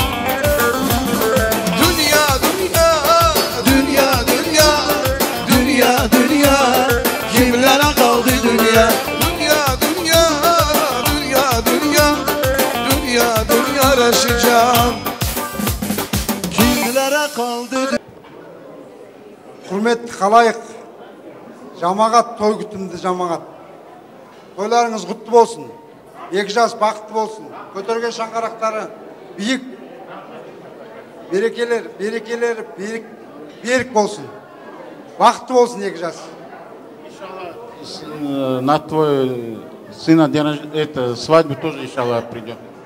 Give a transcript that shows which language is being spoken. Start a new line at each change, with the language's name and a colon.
Turkish: Dünya dünya, Dünya dünya, dünya dünya. Kimlere kaldı dünya? dünya dünya, dünya dünya. Dünya dünya yaşayacağım. Kimlere kaldı? Hürmetli halayık,
Kazakh: жамағат той күтімді жамағат. Тойларыңыз құтты болсын, екі жас бақытты болсын, көтерген шаңғырақтары биік, берекелері берік болсын. Бақытты болсын екі жас.
Russian: На твой сына свадьбу тоже, иншаллах, придем.